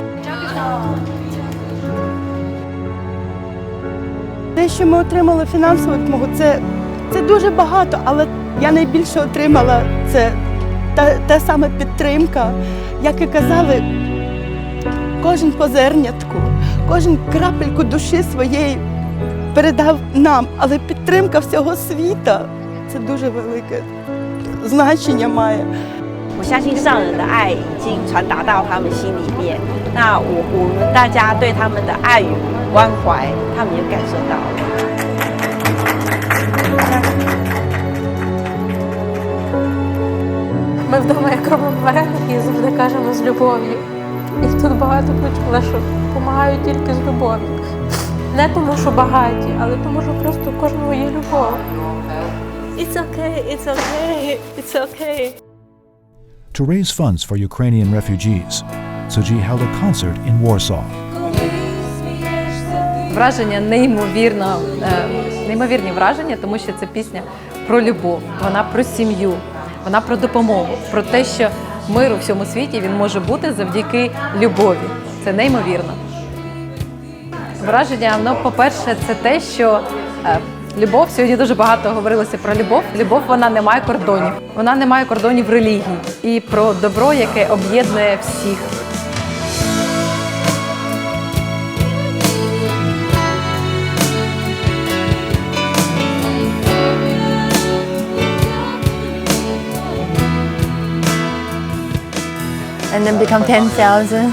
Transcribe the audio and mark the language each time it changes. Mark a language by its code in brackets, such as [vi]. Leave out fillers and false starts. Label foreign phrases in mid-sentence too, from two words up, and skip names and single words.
[uk] Те, що ми отримали фінансову допомогу, це дуже багато, але я найбільше отримала це та саме підтримка. Як і казали, кожен по зернятку, кожен крапельку душі своєї передав нам, але підтримка всього світа – це дуже велике значення має. [zh] 我相信上人的爱已经传达到他们心里面，那我们大家对他们的爱与关怀，他们也感受到了。 [uk] Ми вдома, як робимо вареники, завжди кажемо з любов'ю. І тут багато почула, що допомагають тільки з любов'ю. Не тому, що багаті, але тому, що просто у кожного є любов. [en] It's okay, it's okay, it's okay. To raise funds for Ukrainian refugees, Tzu Chi held a concert in Warsaw. [uk] Враження неймовірні враження, тому що це пісня про любов, вона про сім'ю, вона про допомогу, про те, що мир у всьому світі він може бути завдяки любові. Це неймовірно. Враження, по-перше, це те, що любов, сьогодні дуже багато говорилося про любов. Любов, вона не має кордонів. Вона не має кордонів релігії. І про добро, яке об'єднує всіх. [en] And then become 10,000.